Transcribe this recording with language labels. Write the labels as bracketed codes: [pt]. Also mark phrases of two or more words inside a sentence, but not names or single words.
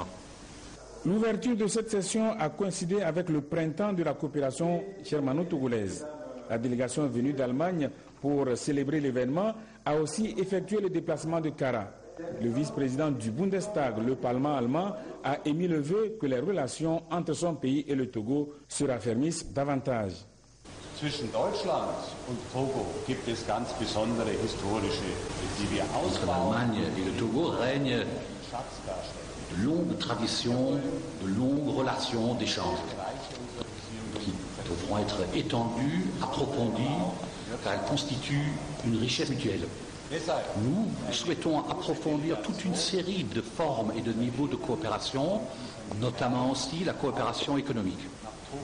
[fr] L'ouverture de cette session a coïncidé avec le printemps de la coopération germano-togolaise. La délégation venue d'Allemagne pour célébrer l'événement a aussi effectué le déplacement de Kara. Le vice-président du Bundestag, le Parlement allemand, a émis le vœu que les relations entre son pays et le Togo se raffermissent davantage. [de] Zwischen Deutschland und Togo gibt es ganz besondere historische, die wir ausbauen. [fr] Entre l'Allemagne et le Togo règne de longues traditions, de longues relations d'échange qui devront être étendues, approfondies, car elles constituent une richesse mutuelle. Nous souhaitons approfondir toute une série de formes et de niveaux de coopération, notamment aussi la coopération économique.